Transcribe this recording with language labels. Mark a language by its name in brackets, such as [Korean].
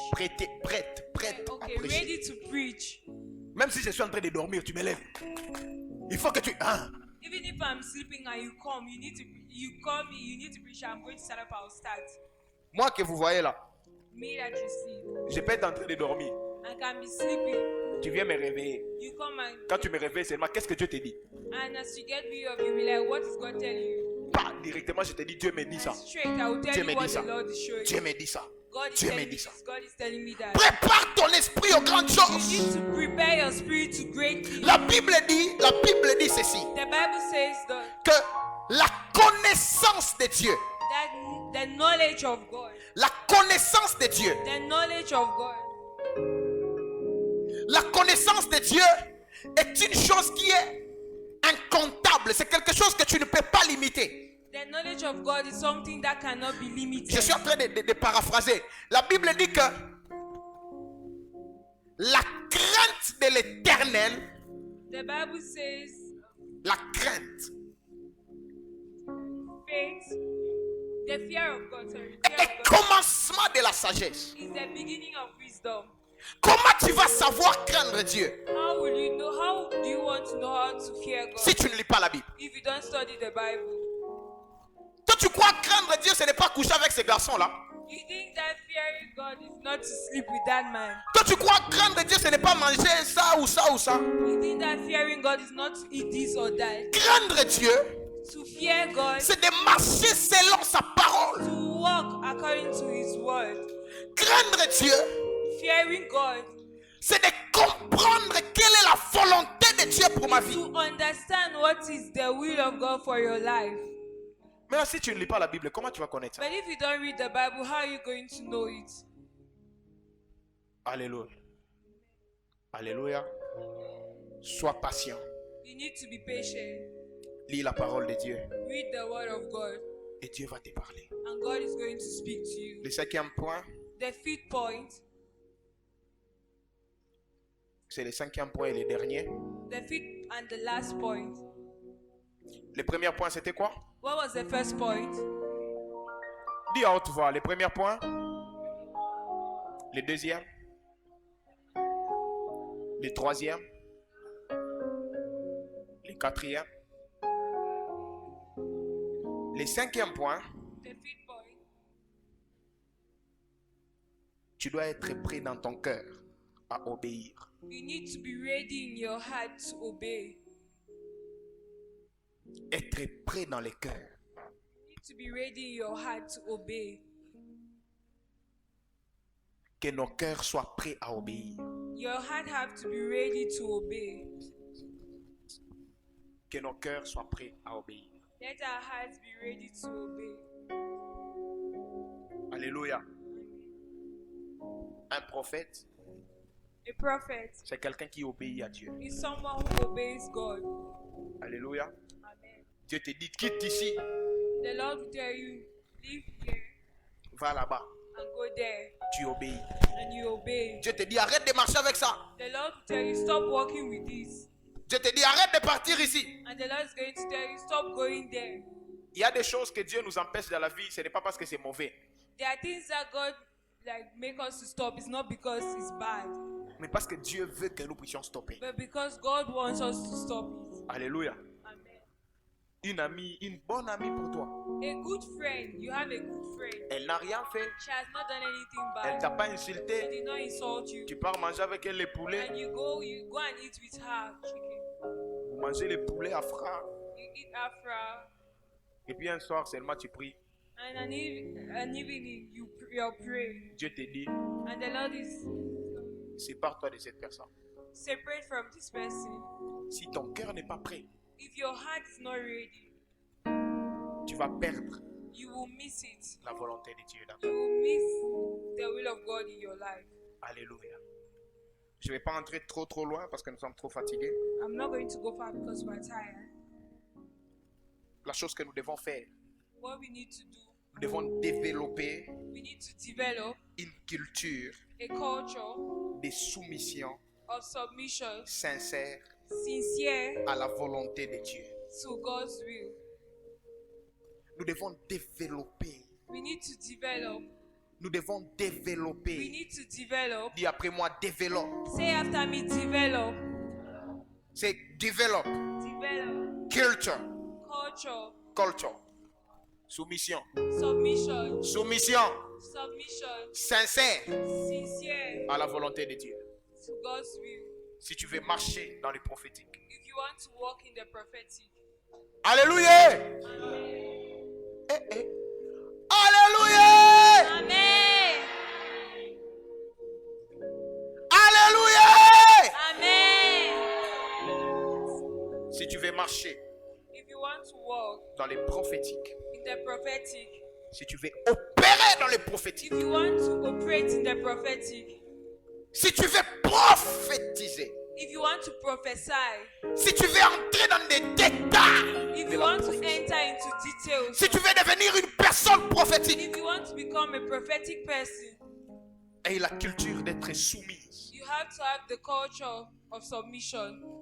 [French] Prêtes à [English] Okay, [French] prêcher. [English] ready to preach. [French] Même si je suis en train de dormir, tu me lèves. Il faut que tu... Hein? [English] Even if I'm sleeping and you come, you call me, you need to preach. I'm going to stand up, I'll start. [French] Moi que vous voyez là, [English] Me that you see. [French] je peux être en train de dormir. [English] I can be sleeping. [French] Tu viens me réveiller. [English] You come and [French] Quand tu me réveilles seulement, qu'est-ce que Dieu te dit? [English] as you get me up, you'll be like, what is God telling you? [French] Pas directement, je te dis, Dieu me dit ça. [English] Straight, I will tell [French] Dieu [English] you [French] me [English] what [French] dit ça. [English] Lord is showing [French] Dieu [English] you. [French] me dit ça. [English] God is [French] Dieu me [English] telling me [French] dit ça. [English] this. God is telling me that. [French] Prépare ton esprit aux grandes [English] You [French] choses. [English] need to prepare your spirit to great things. [French] La Bible dit ceci, [English] The Bible says [French] que la connaissance de Dieu, [English] that the knowledge of God, [French] la connaissance de Dieu, [English] the knowledge of God, [French] la connaissance de Dieu est une chose qui est incontable. C'est quelque chose que tu ne peux pas limiter. [English] the knowledge of God is something that cannot be limited. [French] Je suis en train de paraphraser. La Bible dit que la crainte de l'éternel, [English] The Bible says [French] la crainte [English] faith, the fear of God, sorry, [French] est [English] fear [French] le [English] of God [French] commencement de la sagesse. [English] is the beginning of wisdom. [French] Comment tu vas savoir craindre Dieu [English] How will you know? How do you want to know how to fear God [French] si tu ne lis pas la Bible? [English] if you don't study the Bible? [French] Toi, tu crois craindre Dieu, ce n'est pas coucher avec ces garçons-là. [English] You think that fearing God is not to sleep with that man? [French] Toi, tu crois craindre Dieu, ce n'est pas manger ça ou ça ou ça. [English] You think that fearing God is not to eat this or that? [French] Craindre Dieu, [English] To fear God, [French] c'est de marcher selon sa parole. [English] to walk according to His word. [French] Craindre Dieu, [English] Fearing God, [French] c'est de comprendre quelle est la volonté de Dieu pour ma vie. [English] to understand what is the will of God for your life. [French] Mais si tu ne lis pas la Bible, comment tu vas connaître ça? [English] But if you don't read the Bible, how are you going to know it? [French] Alléluia. Alléluia. Sois patient. [English] You need to be patient. [French] Lis la parole de Dieu [English] Read the word of God, [French] et Dieu va te parler. [English] and God is going to speak to you. [French] Le cinquième point, [English] The fifth point, [French] c'est le cinquième point et le dernier. [English] the fifth and the last point. [French] Le premier point, c'était quoi? [English] What was the first point? [French] Dis à haute voix. Le premier point. Le deuxième. Le troisième. Le quatrième. Le cinquième point. [English] The fifth point. [French] Tu dois être prêt dans ton cœur à obéir. [English] You need to be ready in your heart to obey. [French] Être prêt dans le cœur. [English] You need to be ready in your heart to obey. [French] Que nos cœurs soient prêts à obéir. [English] Your heart have to be ready to obey. [French] Que nos cœurs soient prêts à obéir. [English] Let our hearts be ready to obey. [French] Alléluia. Un prophète, [English] A prophet [French] c'est quelqu'un qui obéit à Dieu. [English] is someone who obeys God. [French] Alléluia. Amen. Dieu te dit, quitte ici, [English] The Lord will tell you, live here [French] va là-bas. [English] and go there, [French] Tu obéis. [English] and you obey. [French] Dieu te dit, arrête de marcher avec ça. [English] The Lord will tell you, stop walking with this. [French] Dieu te dit, arrête de partir ici. [English] And the Lord is going to tell you, stop going there. [French] Il y a des choses que Dieu nous empêche dans la vie, ce n'est pas parce que c'est mauvais, [English] There are things that God make us to stop. It's not because it's bad, [French] mais parce que Dieu veut que nous puissions stopper. [English] but because God wants us to stop it. [French] Alléluia. Amen. Une amie, une bonne amie pour toi. [English] A good friend, you have a good friend. [French] Elle n'a rien fait. [English] She has not done anything [French] Elle [English] bad. [French] t'a pas [English] She [French] insulté. [English] did not insult you. [French] Tu pars manger avec elle les poulets. [English] And you go and eat with her chicken. [French] Vous mangez les poulets à fras. [English] You eat afra, [French] Et puis un soir seulement tu pries. [English] and an evening you're praying. [French] Dieu te dit, [English] And the Lord is [French] sépare-toi de cette personne. [English] separate from this person. [French] Si ton cœur n'est pas prêt, [English] If your heart is not ready, [French] tu vas perdre [English] you will miss it. [French] la volonté de Dieu dans ta [English] You [French] vie. [English] will miss the will of God in your life. [French] Alléluia. Je ne vais pas entrer trop loin parce que nous sommes trop fatigués. [English] I'm not going to go far because we're tired. [French] la chose que nous devons faire, [English] what we need to do, [French] nous devons développer [English] we need to develop [French] une culture [English] a culture [French] de soumission [English] of submission, [French] sincère [English] sincere [French] à la volonté de Dieu. [English] to God's will. [French] Nous devons développer. [English] We need to develop. [French] Nous devons [English] We [French] développer. [English] need to develop. [French] Dis après moi, développe. [English] Say after me, develop. [French] C'est développe. [English] Develop. [French] Culture. [English] Culture. [French] Culture. Soumission. [English] Submission. [French] Soumission [English] Submission. [French] sincère [English] Sincere [French] à la volonté de Dieu. [English] to God's will. [French] Si tu veux marcher dans le prophétique. [English] If you want to walk in the prophetic. [French] Alléluia. Alléluia. Amen. Alléluia. Amen. Si tu veux marcher [English] If you want to walk [French] dans le prophétique. [English] in the prophetic, [French] Si tu veux opérer dans le prophétique. [English] if you want to operate in the prophetic, [French] Si tu veux prophétiser. [English] if you want to prophesy, [French] Si tu veux entrer dans des détails. [English] if [French] de [English] you [French] la [English] want to [French] prophétie. [English] enter into details, [French] Si tu veux devenir une personne prophétique. [English] if you want to become a prophetic person, [French] Et la culture d'être soumise. [English] you have to have the culture of submission.